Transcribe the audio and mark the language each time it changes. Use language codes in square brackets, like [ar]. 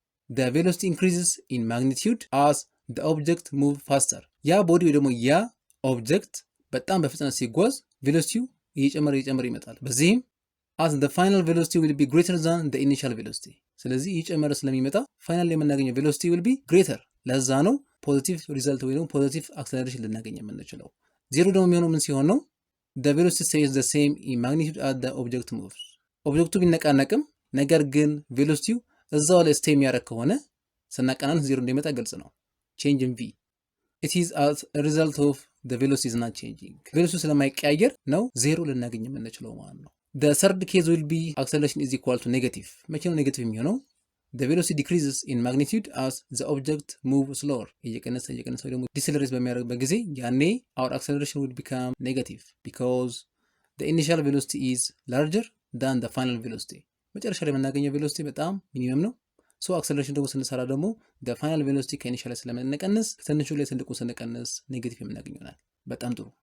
[en] the velocity increases in magnitude as the object move faster። [am] ያ ቦዲ ወይ ደግሞ ያ ኦብጀክት በጣም በፍጥነት ሲጓዝ ቬሎሲቲው እየጨመረ ይመጣል። በዚህም [en] as the final velocity will be greater than the initial velocity። [am] ስለዚህ እየጨመረ ስለሚመጣ ፋይናል የምናገኘው [en] velocity will be greater። [am] ለዛ ነው ፖዚቲቭ ሪዛልት ወይ ደግሞ ፖዚቲቭ አክሰለሬሽን ልናገኝ የምንችለው። ዜሮ ደግሞ የሚሆነው ምን ሲሆን ነው? [en] the velocity stays the same in magnitude as the object moves። [am] ኦብጀክቱ ቢነቃነቅም ነገር ግን ቬሎሲቲው እዛው ላይ ስቴይ የሚያደርግ ከሆነ ስናቀናንስ ዜሮ እንደሚመጣ ግልጽ ነው። [en] change in v it is as a result of the velocity is not changing። [am] velocity ስለማይቀያየር ነው ዜሮ ልናገኝ የምንችለው ማለት ነው። [en] the third case will be acceleration is equal to negative። [am] መቼ ነው ኔጌቲቭ የሚሆነው? [en] the velocity decreases in magnitude as the object move slower። [am] እየቀነሰ ደግሞ decelerate በሚያደርግበት ጊዜ ያኔ [en] our acceleration will become negative because the initial velocity is larger than the final velocity። [am] መጨረሻ ላይ የምናገኘው velocity በጣም ሚኒመም ነው። ሶ አክሰለሬሽን ደግሞ ስንሰራ ደግሞ the final velocity ከኢኒሻል ስለምንቀንስ ትንሹ ላይ ትልቁ ስንቀንስ ኔጌቲቭ የምናገኘው ይሆናል። በጣም ጥሩ።